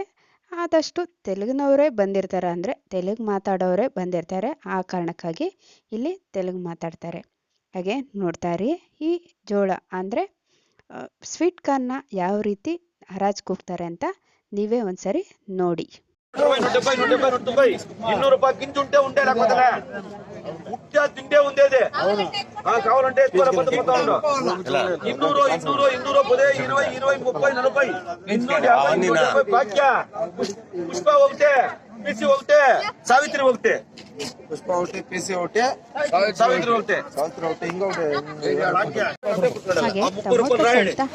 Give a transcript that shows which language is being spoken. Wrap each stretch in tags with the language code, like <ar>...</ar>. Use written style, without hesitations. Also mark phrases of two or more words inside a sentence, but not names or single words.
<kn>ಆದಷ್ಟು ತೆಲುಗಿನವರೇ ಬಂದಿರ್ತಾರೆ, ಅಂದರೆ ತೆಲುಗು ಮಾತಾಡೋರೇ ಬಂದಿರ್ತಾರೆ. ಆ ಕಾರಣಕ್ಕಾಗಿ ಇಲ್ಲಿ ತೆಲುಗು ಮಾತಾಡ್ತಾರೆ. ಹಾಗೆ ನೋಡ್ತಾ ಇರಿ, ಈ ಜೋಳ ಅಂದರೆ ಸ್ವೀಟ್ ಕಾರ್ನ್ನ ಯಾವ ರೀತಿ ಹರಾಜು ಕೂಗ್ತಾರೆ ಅಂತ ನೀವೇ ಒಂದ್ಸರಿ ನೋಡಿ.</kn> <te>200 రూపాయలు గింజ ఉంటే ఉండే లేకపోతే ఉట్టా తింటే ఉండేది కావాలంటే 200 పదే 20 30 40 భాగ్య పుష్ప ఒకటే పిసి ఒకటే సావిత్రి ఒకటే పుష్ప ఒకటి పిసి ఒకటే సావిత్రి ఒకటే ఇంకొకటి భాగ్య 30 రూపాయలు రాయండి</te>